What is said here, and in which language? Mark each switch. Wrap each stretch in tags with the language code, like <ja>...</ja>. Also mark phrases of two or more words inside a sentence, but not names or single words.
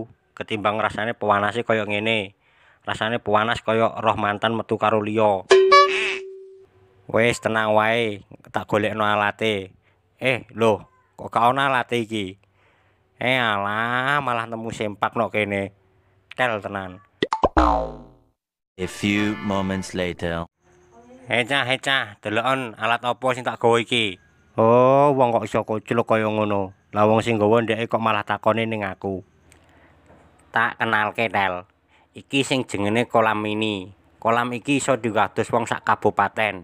<jv>Ketimbang rasane pewanase kaya ngene. Rasane pewanas kaya roh mantan metu karo liya. Wis tenang wae, tak golekno alate. Lho, kok gak ana alate iki? Alah, malah nemu sempak nok kene. Tel tenan.</jv> <en>A few moments later.</en> <jv>Cah, delokon alat apa sing tak gawa iki? Oh, wong kok iso kocluk kaya ngono. Lah wong sing gawa ndeke kok malah takone ning aku. Tak kenalke, Tel. Iki sing jenenge kolam mini. Kolam iki iso digados wong sak kabupaten.</jv>